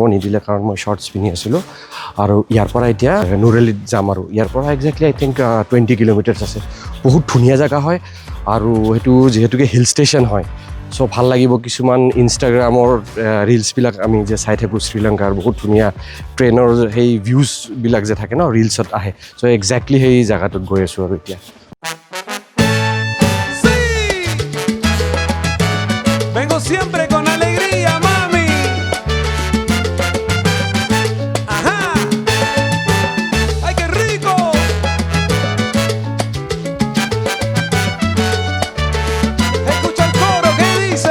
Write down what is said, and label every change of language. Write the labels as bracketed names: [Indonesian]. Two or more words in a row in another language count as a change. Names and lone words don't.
[Assamese] নিদিলে কাৰণ মই শ্বৰ্টছ পিন্ধি আছিলোঁ আৰু ইয়াৰ পৰা এতিয়া নুৰেলিত যাম আৰু ইয়াৰ পৰা একজেক্টলি [English] I think [Assamese] 20 কিলোমিটাৰ্ছ আছে বহুত ধুনীয়া জেগা হয় আৰু সেইটো যিহেতুকে [English] hill station [Assamese] হয় চ' ভাল লাগিব কিছুমান ইনষ্টাগ্ৰামৰ ৰিলছবিলাক আমি যে চাই থাকোঁ শ্ৰীলংকাৰ বহুত ধুনীয়া ট্ৰেইনৰ সেই ভিউজবিলাক যে থাকে ন ৰিলছত আহে চ' একজেক্টলি সেই জেগাটোত গৈ আছোঁ আৰু এতিয়া [Spanish] Siempre con alegría, mami. Ajá. Ay, qué rico. Escucha el coro que dice.